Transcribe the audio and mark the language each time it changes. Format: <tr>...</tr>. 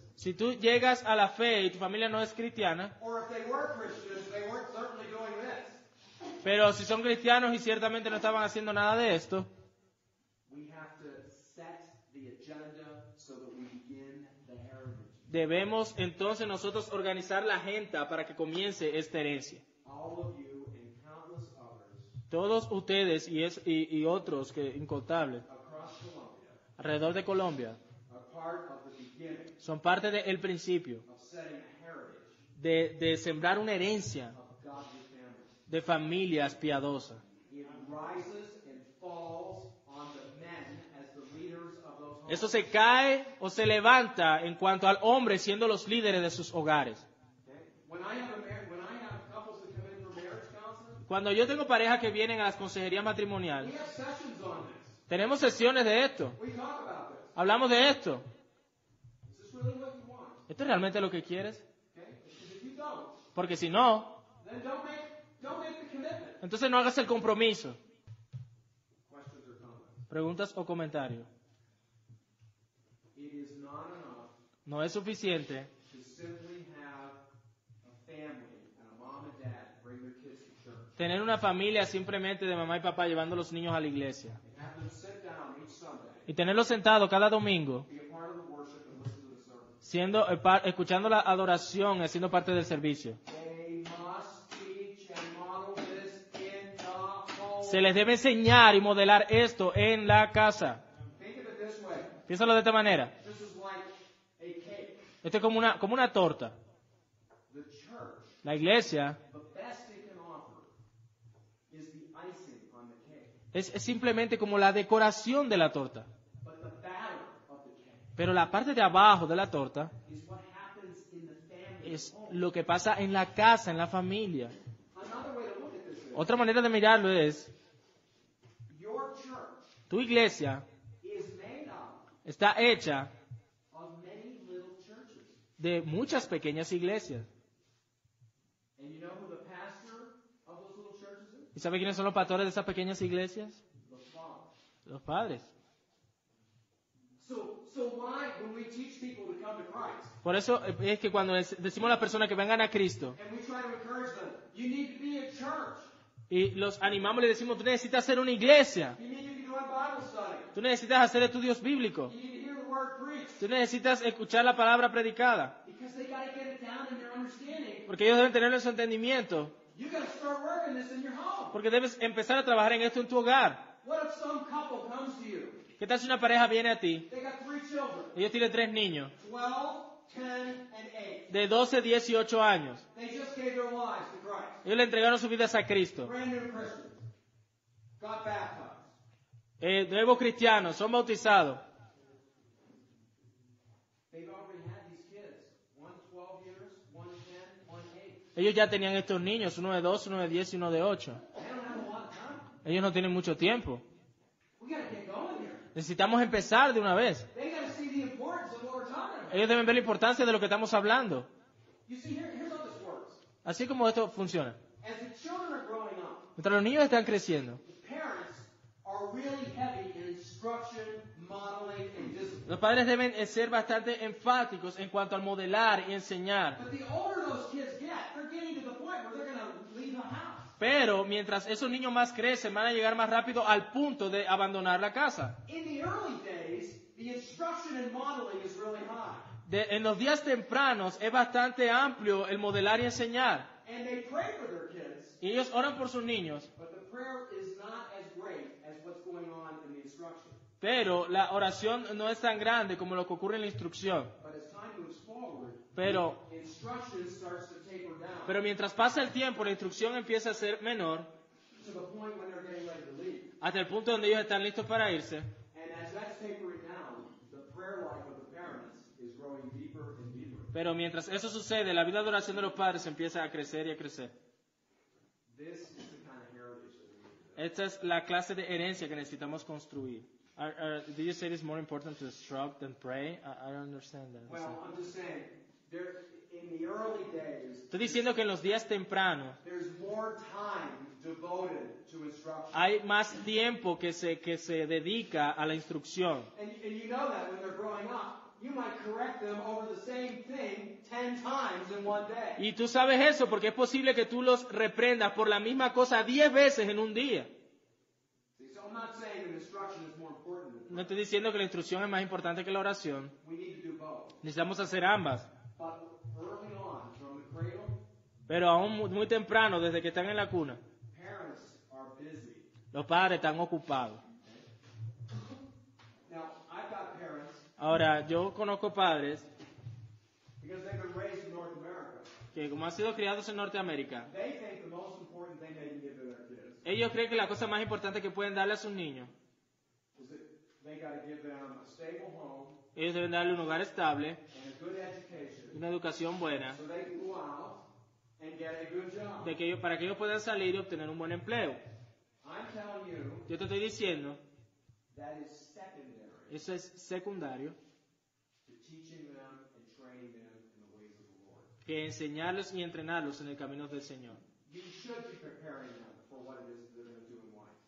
<es>si tú llegas a la fe y tu familia no es cristiana,</es> <en>or if they were Christians, they weren't certainly doing this.</en> <es>pero si son cristianos y ciertamente no estaban haciendo nada de esto,</es> <en>We have to set the agenda so that we begin the heritage.</en> <es>debemos entonces nosotros organizar la agenda para que comience esta herencia.</es> <en>All of you and countless others</en> <es>Todos ustedes y otros que incontables</es> <en>across Colombia</en> <es>alrededor de Colombia</es> <en>are part of the beginning</en> <es>son parte del principio</es> <en>of setting a heritage</en> <es>de sembrar una herencia</es> <en>of godly families.</en> <es>de familias piadosas.</es> <en>It rises and falls on the men as the leaders of those homes.</en> <es>Eso se cae o se levanta en cuanto al hombre siendo los líderes de sus hogares.</es> <en>Okay? When I have couples that come in for marriage counseling,</en> <es>Cuando yo tengo parejas que vienen a las consejerías</es> <en>we</en> <es>matrimoniales,</es> <en>have sessions on this.</en> <es>tenemos sesiones de esto,</es> <en>We talk about this.</en> <es>hablamos de esto.</es> <en>Is this really what you want?</en> <es>¿Esto es realmente lo que quieres?</es> <en>Okay? Because if you don't,</en> <es>Porque si no,</es> <en>then don't make the commitment.</en> <es>entonces no hagas el compromiso.</es> <en>Questions or comments?</en> <es>Preguntas o comentarios.</es> <en>It is not enough</en> <es>No es suficiente</es> <en>to simply have a family and a mom and dad bring their kids to church</en> <es>tener una familia simplemente de mamá y papá llevando a los niños a la iglesia</es> <en>and have them sit down each Sunday,</en> <es>y tenerlos sentados cada domingo</es> <en>be a part of the worship and listen to the sermon.</en> <es>siendo escuchando la adoración y siendo parte del servicio.</es> <en>They must teach and model this in the home.</en> <es>Se les debe enseñar y modelar esto en la casa.</es> <en>Think of it this way.</en> <es>Piénsalo de esta manera.</es> <en>This is like a cake.</en> <es>Esto es como una torta.</es> <en>The church,</en> <es>La iglesia</es> <en>the best it can offer is the icing on the cake.</en> <es>es simplemente como la decoración de la torta.</es> <en>But the batter of the cake</en> <es>Pero la parte de abajo de la torta</es> <en>is what happens in the family</en> <es>es</es> <en>home.</en> <es>lo que pasa en la casa, en la familia.</es> <en>Another way to look at this is</en> <es>Otra manera de mirarlo es,</es> <en>your church</en> <es>tu iglesia</es> <en>is made up</en> <es>está hecha</es> <en>of many little churches.</en> <es>de muchas pequeñas iglesias.</es> <en>And you know who the pastor of those little churches is?</en> <es>¿Y sabe quiénes son los pastores de esas pequeñas iglesias?</es> <en>The father.</en> <es>Los padres.</es> <en>So why, when we teach people to come to Christ,</en> <es>Por eso es que cuando decimos a las personas que vengan a Cristo</es> <en>and we try to encourage them, you need to be a church.</en> <es>y los animamos y les decimos, tú necesitas ser una iglesia,</es> <en>You need to be doing Bible study.</en> <es>tú necesitas hacer estudios bíblicos,</es> <en>You need to hear the word preached.</en> <es>tú necesitas escuchar la palabra predicada,</es> <en>Because they got to get it down in their understanding.</en> <es>Porque ellos deben tener su entendimiento.</es> <en>You got to start working this in your home.</en> <es>Porque debes empezar a trabajar en esto en tu hogar.</es> <en>What if some couple comes to you?</en> <es>¿Qué tal si una pareja viene a ti?</es> <en>They got 3 children,</en> <es>Ellos tienen 3 niños,</es> <en>12, 10, and 8.</en> <es>de 12, 10 y 8 años.</es> <en>They just gave their lives to Christ.</en> <es>Ellos le entregaron sus vidas a Cristo.</es> <en>Brand new Christians. Got baptized.</en> <es>Nuevos cristianos, son bautizados.</es> <en>They've already had these kids. One 12 years, one 10, one 8.</en> <es>Ellos ya tenían estos niños, uno de 12, uno de 10 y uno de 8.</es> <en>They don't have a lot of time.</en> <es>Ellos no tienen mucho tiempo.</es> <en>We got to get going here.</en> <es>Necesitamos empezar de una vez.</es> <en>They got to see the importance of what we're talking about.</en> <es>Ellos deben ver la importancia de lo que estamos hablando.</es> <en>You see, here's how this works.</en> <es>Así como esto funciona.</es> <en>As the children are growing up,</en> <es>Mientras los niños están creciendo,</es> <en>the parents are really heavy in instruction, modeling, and discipline.</en> <es>los padres deben ser bastante enfáticos en cuanto al modelar y enseñar.</es> <en>But the older those kids get, they're getting to the point where they're going to leave the house.</en> <es>Pero mientras esos niños más crecen, van a llegar más rápido al punto de abandonar la casa.</es> <en>In the early days, the instruction and modeling is really high.</en> <es>En los días tempranos es bastante amplio el modelar y enseñar.</es> <en>And they pray for their kids,</en> <es>Y ellos oran por sus niños,</es> <en>but the prayer is not as great as what's going on in the instruction.</en> <es>pero la oración no es tan grande como lo que ocurre en la instrucción.</es> <en>But as time moves forward,</en> <es>Pero,</es> <en>instruction starts to taper down</en> <es>pero mientras pasa el tiempo, la instrucción empieza a ser menor</es> <en>to the point when they're getting ready to leave.</en> <es>hasta el punto donde ellos están listos para irse.</es> <en>And as that's tapering down, the prayer life of the parents is growing deeper and deeper.</en> <es>Pero mientras eso sucede, la vida de oración de los padres empieza a crecer y a crecer.</es> <en>This is the kind of heritage that we need.</en> <es>Esta es la clase de herencia que necesitamos construir.</es> <en>Did you say it's more important to instruct than pray? I don't understand that. Well, I'm just saying, in the early days,</en> <es>Estoy diciendo que en los días tempranos</es> <en>there's more time devoted to instruction.</en> <es>hay más tiempo que se dedica a la instrucción.</es> <en>And you know that when they're growing up. You might correct them over the same thing 10 times in one day.</en> <es>Y tú sabes eso porque es posible que tú los reprendas por la misma cosa 10 veces en un día.</es> <en>See, so I'm not saying that instruction is more important than</en> <es>No estoy diciendo que la instrucción es más importante que la oración.</es> <en>we need to do both.</en> <es>Necesitamos hacer ambas.</es> <en>But early on, from the cradle,</en> <es>Pero aún muy temprano, desde que están en la cuna,</es> <en>parents are busy.</en> <es>los padres están ocupados.</es> <en>Now, I've got parents,</en> <es>Ahora, yo conozco padres</es> <en>because they've been raised in North America,</en> <es>que como han sido criados en Norteamérica,</es> <en>they think the most important thing they can give to their kids</en> <es>ellos creen que la cosa más importante que pueden darle a sus niños,</es> <en>is that they got to give them a stable home</en> <es>ellos deben darle un hogar estable,</es> <en>and a good education</en> <es>una educación buena,</es> <en>so they can go out and get a good job.</en> <es>para que ellos puedan salir y obtener un buen empleo.</es> <en>I'm telling you,</en> <es>Yo te estoy diciendo,</es> <en>that is secondary</en> <es>eso es secundario,</es> <en>to teaching them and training them in the ways of the Lord.</en> <es>que enseñarlos y entrenarlos en el camino del Señor.</es> <en>You should be preparing them for what it is that they're going to do in life.</en>